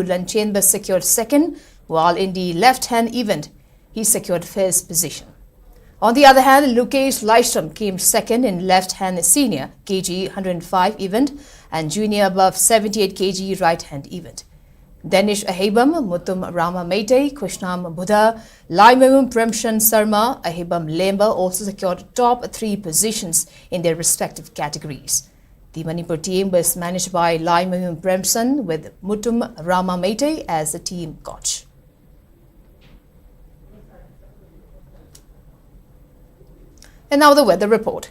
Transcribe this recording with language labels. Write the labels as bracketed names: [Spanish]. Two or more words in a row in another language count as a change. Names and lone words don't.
[English] Lanchenba secured 2nd, while in the left-hand event, he secured 1st position. On the other hand, Lukesh Lystrom came 2nd in left-hand senior kg 105 event and junior above 78 kg right-hand event. Danish Ahibam, Mutum Rama Meitei, Krishnam Buddha, Laimum Premshan Sarma, Ahibam Lemba also secured top 3 positions in their respective categories. The Manipur team was managed by Lai Mayum Premson with Mutum Rama Mete as the team coach. And now the weather report.